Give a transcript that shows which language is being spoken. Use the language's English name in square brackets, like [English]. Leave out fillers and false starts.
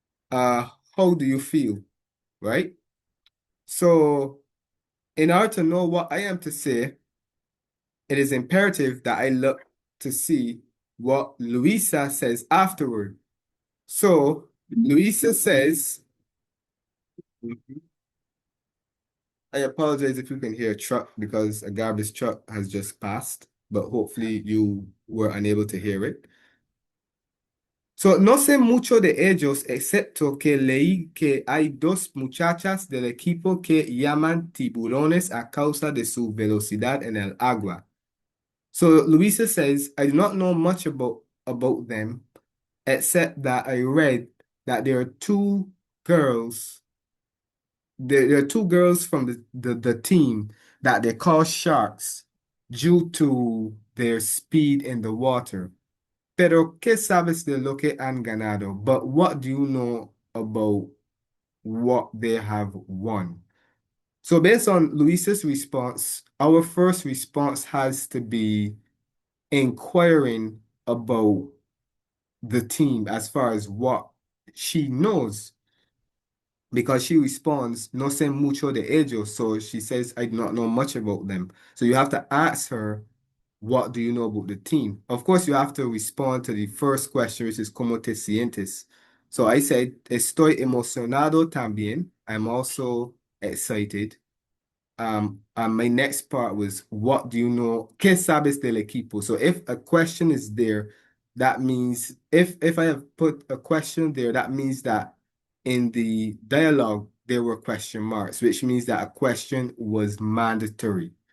[English] How do you feel? Right? So in order to know what I am to say, it is imperative that I look to see what Luisa says afterward. So Luisa says, I apologize if you can hear a truck because a garbage truck has just passed, but hopefully you were unable to hear it. [Spanish] So, no sé mucho de ellos, excepto que leí que hay 2 muchachas del equipo que llaman tiburones a causa de su velocidad en el agua. [English] So, Luisa says, I do not know much about them, except that I read that there are 2 girls. There are 2 girls from the team that they call sharks due to their speed in the water. [Spanish] Pero, ¿qué sabes de lo que han ganado? [English] But what do you know about what they have won? So based on Luisa's response, our first response has to be inquiring about the team as far as what she knows because she responds, [Spanish] no sé mucho de ellos. [English] So she says, I do not know much about them. So you have to ask her, what do you know about the team? Of course, you have to respond to the first question, which is, [Spanish] ¿Cómo te sientes? [English] So I said, [Spanish] estoy emocionado también. [English] I'm also excited. And my next part was, what do you know? [Spanish] ¿Qué sabes del equipo? [English] So if a question is there, that means if I have put a question there, that means that in the dialogue there were question marks, which means that a question was mandatory.